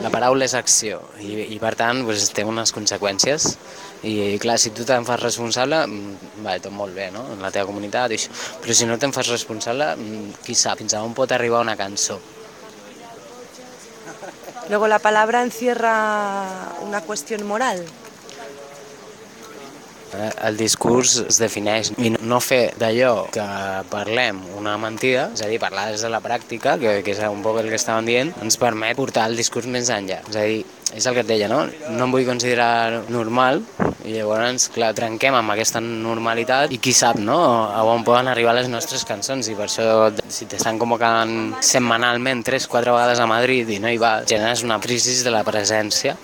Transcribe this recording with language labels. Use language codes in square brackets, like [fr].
[ca] La paraula és acció i per tant pues, té unes conseqüències. I clar, si tu te'n fas responsable, va tot molt bé, no? En la teva comunitat i això. Però si no te'n fas responsable, qui sap fins a on pot arribar una cançó. [es] Luego la palabra encierra una cuestión moral. [ca] El discurs es defineix i no fer d'allò que parlem una mentida, és a dir, parlar des de la pràctica, que és un poc el que estàvem dient, ens permet portar el discurs més enllà. És a dir, és el que et deia, no? No em vull considerar normal i llavors, clar, trenquem amb aquesta normalitat i qui sap, no?, a on poden arribar les nostres cançons. I per això, si t'estan convocant setmanalment 3-4 vegades a Madrid i no hi va, generes una crisi de la presència.